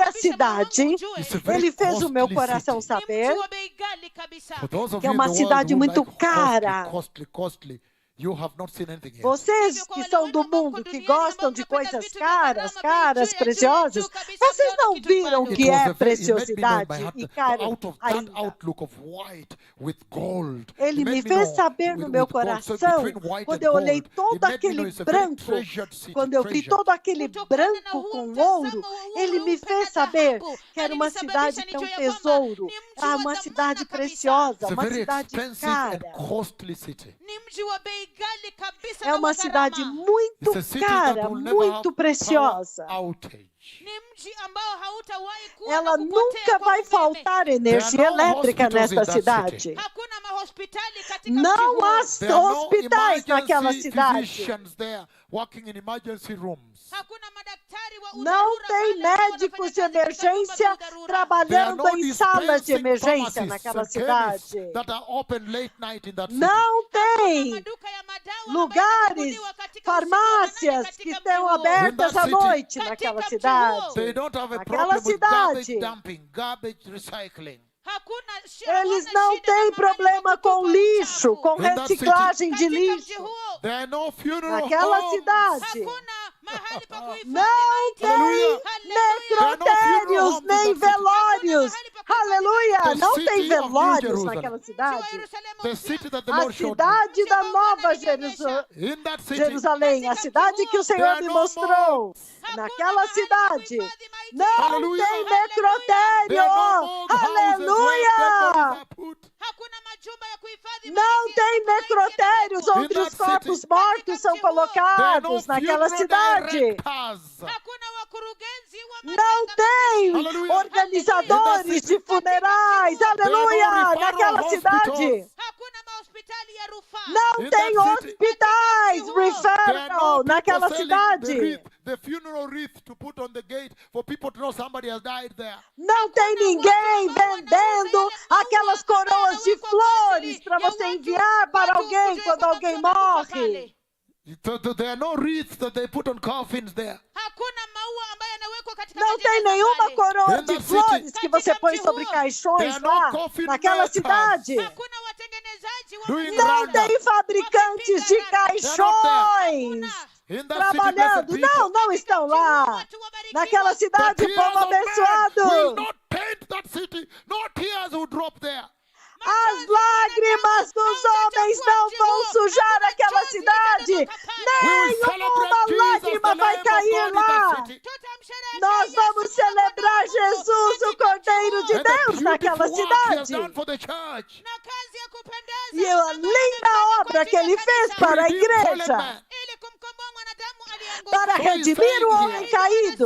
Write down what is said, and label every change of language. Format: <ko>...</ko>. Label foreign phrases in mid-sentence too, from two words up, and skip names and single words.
<sw>alisababisha moyo wangu</sw> <pt>cidade,</pt> <sw>ujue,</sw> <en>It's a very</en> <pt>ele fez o meu</pt> <en>costly</en> <pt>coração</pt> <en>city.</en> <sw>ni</sw> <pt>saber</pt> <sw>mji wa bei ghali kabisa.</sw> <en>For those of</en> <pt>que é</pt> <en>you in</en> <pt>uma</pt> <en>the world</en> <pt>cidade</pt> <en>who</en> <pt>muito</pt> <en>like</en> <pt>cara.</pt> <en>costly, you have not seen anything yet.</en> <pt>Vocês que são do mundo, que gostam de coisas caras, preciosas, vocês não viram o</pt> <en>It</en> <pt>que</pt> <en>was</en> <pt>é</pt> <en>a very- it made me know in</en> <pt>preciosidade</pt> <en>my heart</en> <pt>e</pt> <en>that</en> <pt>caro</pt> <en>out of that</en> <pt>ainda.</pt> <en>outlook of white with gold.</en> <pt>Ele</pt> <en>it made me</en> <pt>me fez</pt> <en>know</en> <pt>saber no</pt> <en>with</en> <pt>meu</pt> <en>gold. So</en> <pt>coração,</pt> <en>between white</en> <pt>quando</pt> <en>and</en> <pt>eu olhei</pt> <en>gold,</en> <pt>todo</pt> <en>it made me know</en> <pt>aquele</pt> <en>it's a very</en> <pt>branco,</pt> <en>treasured city,</en> <pt>quando eu vi</pt> <en>treasured.</en> <pt>todo aquele</pt> <sw>Kutokana na</sw> <pt>branco</pt> <sw>huu</sw> <pt>com</pt> <sw>mtazamo</sw> <pt>ouro,</pt> <sw>wa ule</sw> <pt>ele me</pt> <sw>weupe</sw> <pt>fez</pt> <sw>na</sw> <pt>saber</pt> <sw>dhahabu,</sw> <pt>que era uma</pt> <sw>alinisababisha</sw> <pt>cidade, que é um</pt> <sw>nijue ya kwamba</sw> <pt>tesouro,</pt> <sw>ni mji ah, wa</sw> <pt>uma</pt> <sw>dhamana</sw> <pt>cidade</pt> <sw>kabisa.</sw> <pt>preciosa,</pt> <en>It's a</en> <pt>uma</pt> <en>very</en> <pt>cidade</pt> <en>expensive and</en> <pt>cara.</pt> <en>costly city.</en> <sw>Ni mji wa bei ghali kabisa</sw> <pt>É</pt> <sw>na</sw> <pt>uma</pt> <sw>wa</sw> <pt>cidade</pt> <sw>gharama.</sw> <pt>muito</pt> <en>It's a city that</en> <pt>cara,</pt> <en>will never have</en> <pt>muito</pt> <en>power</en> <pt>preciosa.</pt> <en>outage.</en> <sw>Ni mji ambao hautawahi kuwa</sw> <pt>Ela</pt> <sw>na kupotea</sw> <pt>nunca</pt> <sw>kwa</sw> <pt>vai</pt> <sw>umeme.</sw> <pt>faltar energia</pt> <en>There are no</en> <pt>elétrica</pt> <en>hospitals in</en> <pt>nesta</pt> <en>that</en> <pt>cidade.</pt> <en>city.</en> <sw>Hakuna mahospitali katika mji</sw> <pt>Não</pt> <sw>huo.</sw> <pt>há</pt> <en>There are no</en> <pt>hospitais naquela</pt> <en>emergency</en> <pt>cidade.</pt> <en>physicians there working in emergency rooms.</en> <sw>Hakuna madaktari wa</sw> <pt>Não</pt> <sw>udharura</sw> <pt>tem</pt> <sw>pale ambao</sw> <pt>médicos de</pt> <sw>wanafanya kazi katika nyumba za</sw> <pt>emergência</pt> <sw>udharura.</sw> <en>There are</en> <pt>trabalhando</pt> <en>no</en> <pt>em salas de</pt> <en>dispensing</en> <pt>emergência</pt> <en>pharmacists</en> <pt>naquela</pt> <en>and chemists</en> <pt>cidade.</pt> <en>that are open late night in that city.</en> <pt>Não tem</pt> <sw>Maduka ya madawa ambayo</sw> <pt>lugares,</pt> <sw>yanafunguliwa katika usiku wa manane</sw> <pt>farmácias</pt> <sw>katika</sw> <pt>que</pt> <sw>mji</sw> <pt>estão</pt> <sw>huo.</sw> <pt>abertas à</pt> <en>city.</en> <pt>noite</pt> <sw>Katika</sw> <pt>naquela</pt> <sw>mji</sw> <pt>cidade.</pt> <sw>huo.</sw> <en>They don't have a</en> <pt>Naquela</pt> <en>problem with garbage</en> <pt>cidade.</pt> <en>dumping, garbage recycling.</en> <sw>Hakuna</sw> <pt>Eles</pt> <sw>hawana</sw> <pt>não</pt> <sw>shida</sw> <pt>têm</pt> <sw>na mahali</sw> <pt>problema</pt> <sw>pa</sw> <pt>com</pt> <sw>kutupa</sw> <pt>lixo,</pt> <sw>uchafu.</sw> <pt>com</pt> <en>In that</en> <pt>reciclagem de</pt> <sw>Katika mji</sw> <pt>lixo.</pt> <sw>huo</sw> <en>There are no funeral</en> <pt>Naquela</pt> <en>homes.</en> <pt>cidade.</pt> <sw>hakuna mahali pa kuhifadhi</sw> <pt>Não</pt> <sw>maiti.</sw> <pt>tem</pt> <en>Hallelujah.</en> <pt>necrotérios, nem velórios. Aleluia!</pt> <en>The</en> <pt>Não</pt> <en>city</en> <pt>tem</pt> <en>of New</en> <pt>velórios</pt> <en>Jerusalem.</en> <pt>naquela</pt> <sw>Mji wa</sw> <pt>cidade.</pt> <sw>Yerusalemu</sw> <en>The</en> <sw>mpya.</sw> <en>city that the</en> <pt>A</pt> <en>Lord showed me.</en> <pt>cidade da Nova Jerusalém.</pt> <en>In that city,</en> <pt>Jerusalém, a cidade que o Senhor me mostrou. Naquela cidade não Aleluia. tem</pt> <en>there</en> <pt>necrotério.</pt> <en>are no more houses where dead</en> <pt>Aleluia!</pt> <en>bodies are put.</en> <sw>Hakuna majumba ya kuhifadhi</sw> <pt>Não</pt> <sw>maiti.</sw> <pt>tem necrotérios onde</pt> <en>In</en> <pt>os</pt> <en>that</en> <pt>corpos</pt> <en>city.</en> <pt>mortos são</pt> <en>There are no</en> <pt>colocados naquela</pt> <en>funeral</en> <pt>cidade.</pt> <en>directors.</en> <sw>Hakuna wakurugenzi wa</sw> <pt>Não</pt> <sw>matanga</sw> <pt>tem Aleluia. organizadores de funerais. Aleluia!</pt> <en>referral</en> <pt>Naquela cidade.</pt> <en>hospitals.</en> <sw>Hakuna mahospitali ya rufaa.</sw> <pt>Não</pt> <en>In</en> <pt>tem</pt> <en>that city.</en> <pt>hospitais,</pt> <en>There are There are referral no people</en> <pt>naquela</pt> <en>selling</en> <pt>cidade.</pt> <en>the funeral wreath to put on the gate for people to know somebody has died there.</en> <pt>Não tem ninguém vendendo aquelas coroas de flores para você enviar para alguém quando alguém morre.</pt> <en>So there are no wreaths that they put on coffins there.</en> <sw>Hakuna maua ambayo yanawekwa katika</sw> <pt>Não tem</pt> <sw>majeneza</sw> <pt>nenhuma</pt> <sw>pale.</sw> <pt>coroa</pt> <en>In</en> <pt>de</pt> <en>that</en> <pt>flores</pt> <en>city.</en> <pt>que você põe sobre</pt> <en>There</en> <pt>caixões</pt> <en>are no</en> <pt>lá</pt> <en>coffin</en> <pt>naquela</pt> <en>makers.</en> <pt>cidade.</pt> <sw>Hakuna watengenezaji wa</sw> <en>Doing</en> <sw>majeneza.</sw> <pt>Não</pt> <sw>Randa.</sw> <pt>tem fabricantes de caixões</pt> <en>In that</en> <pt>trabalhando.</pt> <en>city, blessed</en> <pt>Não, people, não estão lá. Naquela</pt> <en>the</en> <pt>cidade,</pt> <en>tears</en> <pt>povo</pt> <en>of men will</en> <pt>abençoado.</pt> <en>not paint that city. No tears will drop there.</en> <pt>As lágrimas dos homens não vão sujar aquela cidade. Nenhuma lágrima vai cair lá. Nós vamos celebrar Jesus, o Cordeiro de Deus, naquela cidade. E a linda obra que ele fez para a igreja, para redimir o homem caído.</pt>